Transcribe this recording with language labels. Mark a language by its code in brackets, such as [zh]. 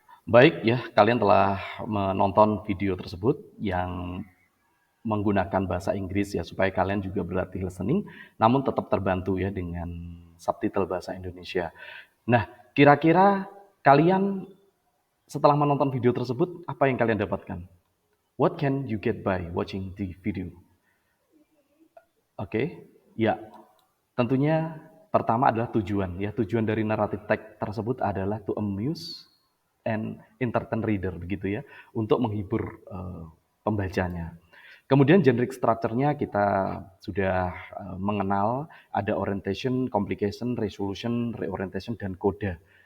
[id] Baik ya, kalian telah menonton video tersebut yang menggunakan bahasa Inggris ya, supaya kalian juga berlatih listening, namun tetap terbantu ya dengan subtitle bahasa Indonesia. Nah, kira-kira kalian setelah menonton video tersebut, apa yang kalian dapatkan? [en] What can you get by watching the video? [id] Oke, ya, tentunya Pertama adalah tujuan, ya. Tujuan dari narrative text tersebut adalah [en] to amuse and entertain reader, [id] begitu ya, untuk menghibur pembacanya. Kemudian generic structure-nya kita sudah mengenal, ada orientation, complication, resolution, reorientation, dan coda.